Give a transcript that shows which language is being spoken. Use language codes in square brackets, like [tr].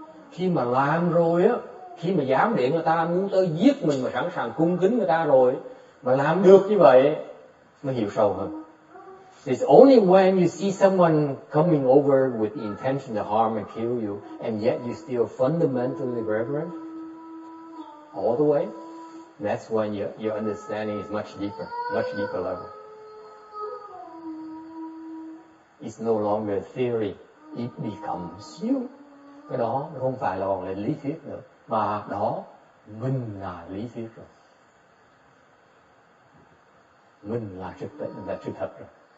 [vi] Khi mà làm rồi á, khi mà giám điện người ta muốn tới giết mình mà sẵn sàng cung kính người ta rồi, mà làm được như vậy mới hiểu sâu hơn. [en] It's only when you see someone coming over with the intention to harm and kill you, and yet you still fundamentally reverent all the way, that's when your understanding is much deeper level. It's no longer theory, it becomes you. [vi] Cái đó nó không phải là còn là lý thuyết nữa, mà đó mình là lý thuyết rồi, mình là sự thật rồi.